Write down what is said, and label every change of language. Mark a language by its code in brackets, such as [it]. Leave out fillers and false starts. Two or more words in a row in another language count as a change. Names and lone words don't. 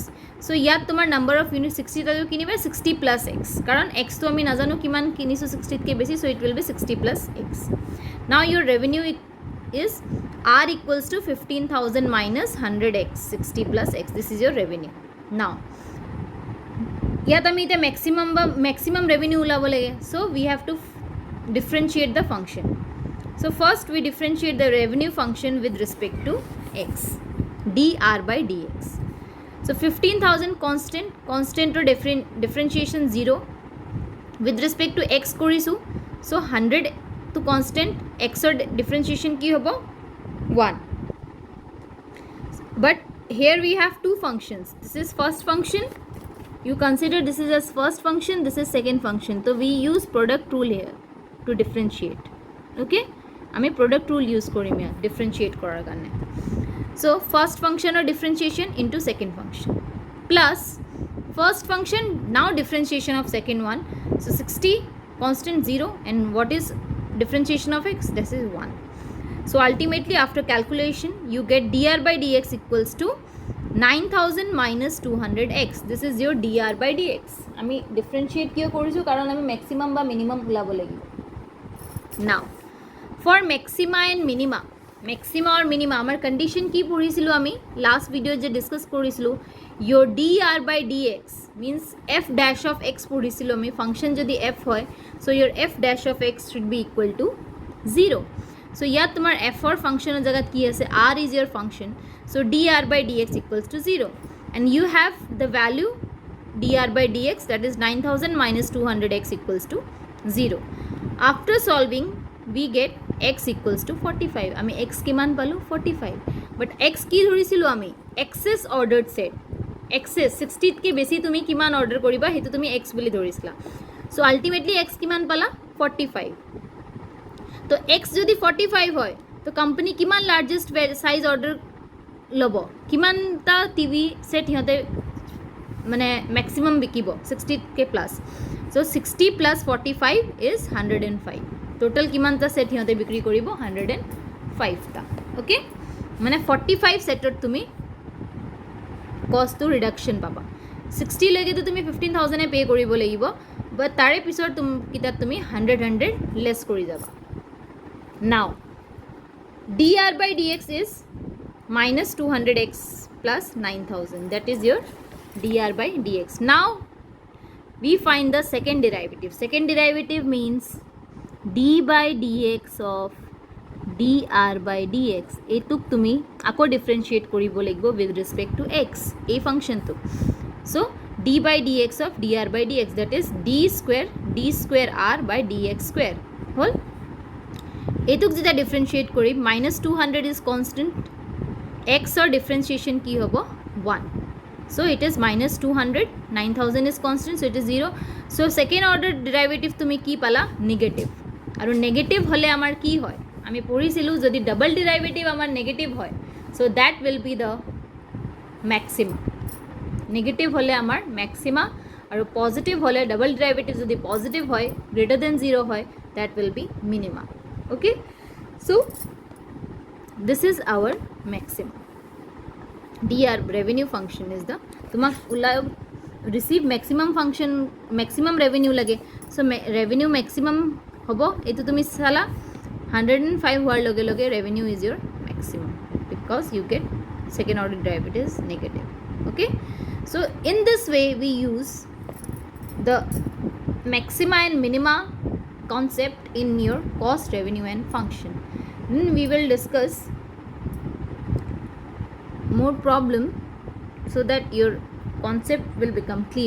[as] চ' ইয়াত তোমাৰ [en] number of unit [as] 60টাটো কিনিবা 60 [en] plus x, [as] কাৰণ এক্সটো আমি নাজানো কিমান কিনিছোঁ 60তকৈ বেছি, চ' [en] it will be 60 plus x. Now your revenue is R equals to 15,000 minus 100x 60 plus x, this is your revenue. [as] নাও ইয়াত আমি এতিয়া [en] maximum revenue [as] ওলাব লাগে, [en] so we have to differentiate the function. So first we differentiate the revenue function with respect to x, dr by dx. So 15,000 constant or differentiation 0 with respect to x korisu, so 100 to constant x or differentiation [as] কি হ'ব [en] 1. But here we have two functions, this is first function, you consider this is as first function, this is second function, so we use product rule here to differentiate. [as] Okay, আমি [en] product rule use [as] কৰিম ইয়াত differentiate কৰাৰ কাৰণে। [en] So first function or differentiation into second function plus first function now differentiation of second one, so 60 constant 0 and what is differentiation of x, this is 1. So ultimately after calculation you get dr by dx equals to 9,000 minus 200x, this is your dr by dx। [as] আমি differentiate কিয় কৰিছোঁ কাৰণ আমি maximum বা minimum ওলাব লাগিব। [en] Now for maxima and minima, maxima or minima [as] আমাৰ condition কি পঢ়িছিলোঁ আমি [en] last video [as] যে discuss কৰিছিলোঁ, [en] your dr by dx means f dash of x [as] পঢ়িছিলোঁ আমি, function যদি f হয় [en] so your f dash of x should be equal to 0. so [as] ইয়াত তোমাৰ [en] f or function [as] জাগাত কি আছে [en] r is your function, so dr by dx equals to 0 and you have the value dr by dx that is 9,000 minus 200x equals to 0. After solving we get x equals to 45, [as] আমি x কিমান পালো 45, but x কি ধৰিছিলো আমি [en] excess ordered set, [as] excess 60তকৈ বেছি তুমি কিমান অৰ্ডাৰ কৰিবা সেইটো তুমি x বুলি ধৰিছিলা, so ultimately x কিমান পালা 45। তো x যদি 45 হয় তো কোম্পানী কিমান [en] largest size order [as] ল'ব, কিমানটা টিভি সেট সিহঁতে মানে ম্যাক্সিমাম বিকিব 60তকৈ প্লাছ, [en] so 60 plus 45 is 105, total [as] কিমানটা সেট সিহঁতে বিক্ৰী কৰিব 105টা। ওকে, মানে 45 সেটত তুমি কষ্টটো ৰিডাকশ্যন পাবা। 60 লৈকেতো তুমি 15,000 পে কৰিব লাগিব, বাট তাৰে পিছত তুমি 100 লেছ কৰি যাবা। [en] নাও dr by dx is minus 200x plus 9,000, that is your dr by dx. Now we find the second derivative. Second derivative means d by dx of dr by dx. [as] এইটোক তুমি আকৌ differentiate কৰিব লাগিব [en] with respect to x, [as] এই function টো। [en] So d by dx of dr by dx, that is d square r by dx square হল। [as] এইটোক যেতিয়া differentiate কৰিম [en] minus 200 is constant, [as] x or differentiation কি হ'ব 1, [en] so it is minus 200, 9,000 is constant, so it is 0. [as] so [en] second order derivative [as] তুমি কি পালা negative, আৰু negative হলে আমাৰ কি হয় আমি পঢ়িছিলোঁ যদি [en] double derivative [as] আমাৰ negative হয় [en] so that will be the maxima, [as] negative হলে আমাৰ maxima, আৰু positive হলে [en] double derivative [as] যদি positive হয় [en] greater than 0 [as] হয় [en] that will be minima. okay, so this is our maxima. dr revenue function is the তোমাক receive maximum function maximum revenue লাগে, so revenue maximum [as] হ'ব এইটো তুমি চালা 105 হোৱাৰ লগে লগে [en] revenue is your maximum because you get second order derivative is negative. Okay, so in this way we use the maxima and minima concept in your cost, revenue and function. Then we will discuss more problem so that your concept will become clear.